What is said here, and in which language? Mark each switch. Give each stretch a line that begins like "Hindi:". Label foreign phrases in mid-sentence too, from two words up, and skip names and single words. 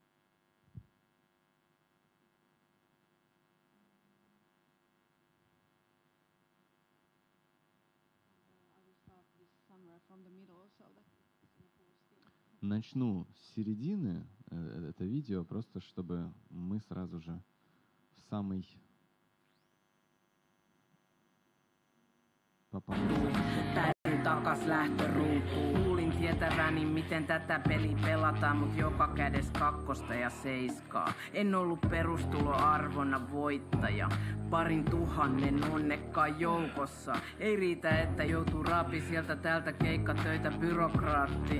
Russian: Начну с середины это видео, просто чтобы мы сразу же в самый попали.
Finnish: Takas lähtöruutuun. Luulin tietäväni, miten tätä peliä pelataan, mut joka kädes 2 ja 7. En ollut perustuloarvona voittaja. 2,000 onnekkaan joukossa. Ei riitä, että joutuu raapi sieltä täältä keikkatöitä byrokraatti.